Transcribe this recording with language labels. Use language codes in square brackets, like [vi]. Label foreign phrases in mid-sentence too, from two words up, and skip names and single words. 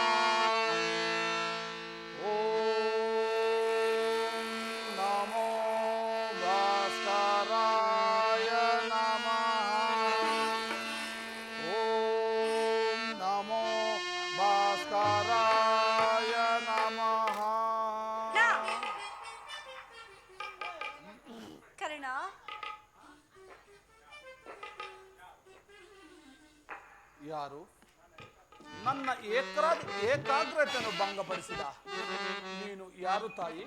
[sa] ಓಂ ನಮೋ ಭಾಸ್ಕರಾಯ ನಮಃ. ಓಂ ನಮೋ ಭಾಸ್ಕರಾಯ ನಮಃ. [kn] ನಾ. ಕರ್ಣ, ಯಾರು ನನ್ನ ಏಕಾಗ್ರತೆಯನ್ನು ಭಂಗಪಡಿಸಿದ? ನೀನು ಯಾರು ತಾಯಿ?